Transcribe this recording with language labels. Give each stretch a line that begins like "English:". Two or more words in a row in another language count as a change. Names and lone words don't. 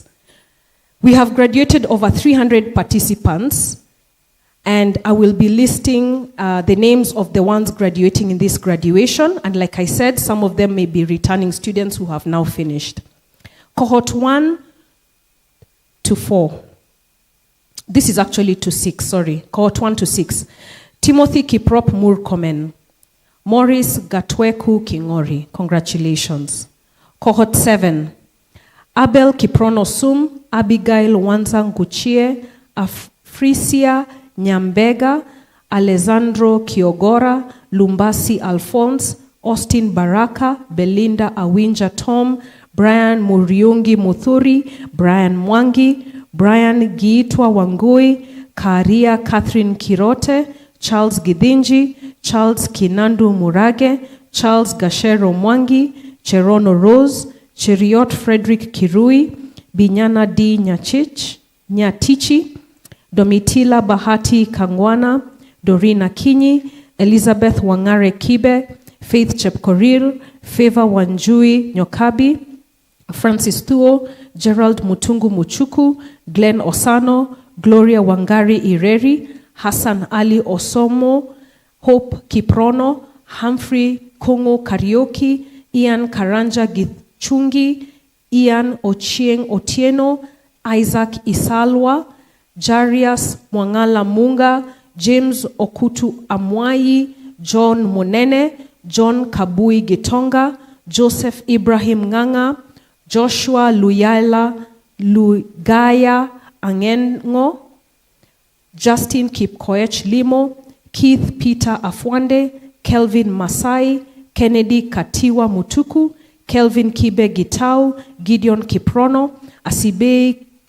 English: We have graduated over 300 participants, and I will be listing the names of the ones graduating in this graduation, and like I said, some of them may be returning students who have now finished. Cohort 1 to 4. This is actually to 6, sorry. Cohort 1 to 6. Timothy Kiprop Murkomen. Morris Gatweku Kingori. Congratulations. Cohort 7. Abel Kiprono Sum, Abigail Wanzang Guchie, Africia Nyambega, Alessandro Kiogora, Lumbasi Alphonse, Austin Baraka, Belinda Awinja Tom, Brian Muriungi Muthuri, Brian Mwangi, Brian Giitwa Wangui, Karia Catherine Kirote, Charles Gidinji, Charles Kinandu Murage, Charles Gashero Mwangi, Cherono Rose, Cheriot Frederick Kirui, Binyana D. Nyatichi, Domitila Bahati Kangwana, Dorina Kinyi, Elizabeth Wangare Kibe, Faith Chepkorir, Favor Wanjui Nyokabi, Francis Thuo, Gerald Mutungu Muchuku, Glenn Osano, Gloria Wangari Ireri, Hassan Ali Osomo, Hope Kiprono, Humphrey Kongo Karaoke, Ian Karanja Gichungi, Ian Ochieng Otieno, Isaac Isalwa, Jarius Mwangala Munga, James Okutu Amwai, John Monene, John Kabui Gitonga, Joseph Ibrahim Nganga, Joshua Luyala Lugaya Angengo, Justin Kipkoech Limo, Keith Peter Afwande, Kelvin Masai, Kennedy Katiwa Mutuku, Kelvin Kibe Gitau, Gideon Kiprono, Asibei